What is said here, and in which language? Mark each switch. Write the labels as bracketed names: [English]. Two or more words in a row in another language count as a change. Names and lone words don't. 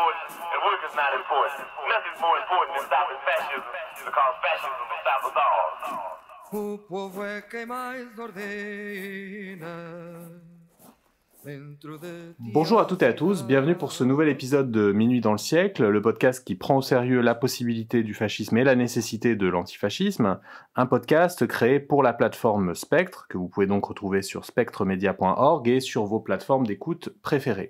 [English] and work is not important. Nothing's more important than stopping fascism, because fascism will stop us all. [Portuguese] O povo é quem mais ordena. [French] Bonjour à toutes et à tous, bienvenue pour ce nouvel épisode de Minuit dans le siècle, le podcast qui prend au sérieux la possibilité du fascisme et la nécessité de l'antifascisme, un podcast créé pour la plateforme Spectre, que vous pouvez donc retrouver sur spectremedia.org et sur vos plateformes d'écoute préférées.